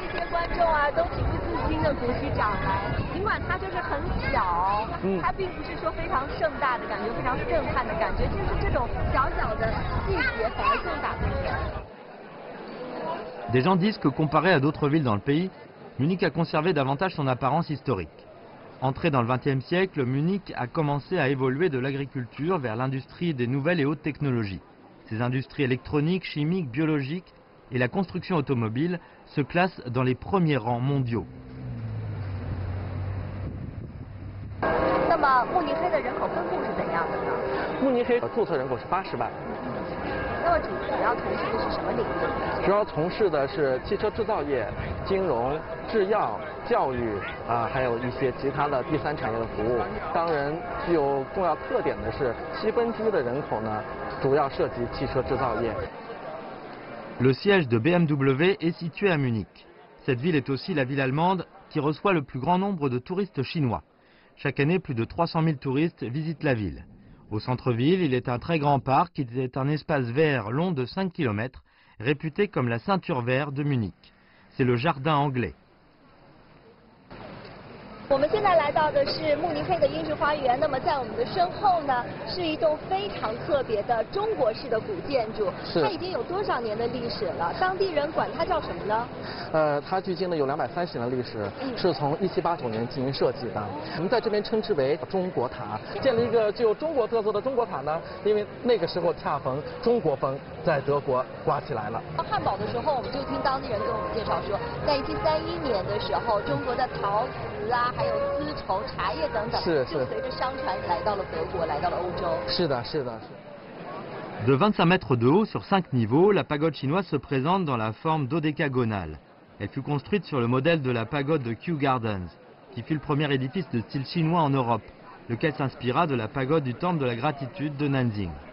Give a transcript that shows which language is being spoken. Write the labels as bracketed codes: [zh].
[zh] 观众啊，都情不自禁的鼓起掌来。尽管它就是很小，它并不是说非常盛大的感觉，非常震撼的感觉，就是这种小小的细节反而更打动人。 [fr] Des gens disent que comparé à d'autres villes dans le pays, Munich a conservé davantage son apparence historique. Entré dans le XXe siècle, Munich a commencé à évoluer de l'agriculture vers l'industrie des nouvelles et hautes technologies. Ces industries électroniques, chimiques, biologiques et la construction automobile se classent dans les premiers rangs mondiaux. [zh] 那么慕尼黑的人口分布是怎样的呢？慕尼黑注册人口是80万。那么主要从事的是什么领域？主要从事的是汽车制造业、金融、制药、教育还有一些其他的第三产业的服务。当然，具有重要特点的是1/7的人口呢，主要涉及汽车制造业。 [fr] Le siège de BMW est situé à Munich. Cette ville est aussi la ville allemande qui reçoit le plus grand nombre de touristes chinois. Chaque année, plus de 300 000 touristes visitent la ville. Au centre-ville, il est un très grand parc qui est un espace vert long de 5 km, réputé comme la ceinture verte de Munich. C'est le jardin anglais. [zh] 我们现在来到的是慕尼黑的英式花园。那么在我们的身后呢，是一栋非常特别的中国式的古建筑。它已经有多少年的历史了？当地人管它叫什么呢？它距今呢有230年的历史，是从1789年进行设计的。我们在这边称之为中国塔。建了一个具有中国特色的中国塔呢，因为那个时候恰逢中国风在德国刮起来了。汉堡的时候，我们就听当地人跟我们介绍说，在1731年的时候，中国的陶瓷啊。还有丝绸、茶叶等等，就随着商船来到了德国，来到了欧洲。是的，是的。 [fr] De 25 mètres de haut sur 5 niveaux, la pagode chinoise se présente dans la forme dodécagonale. Elle fut construite sur le modèle de la pagode de Kew Gardens, qui fut le premier édifice de style chinois en Europe, lequel s'inspira de la pagode du temple de la gratitude de Nanjing.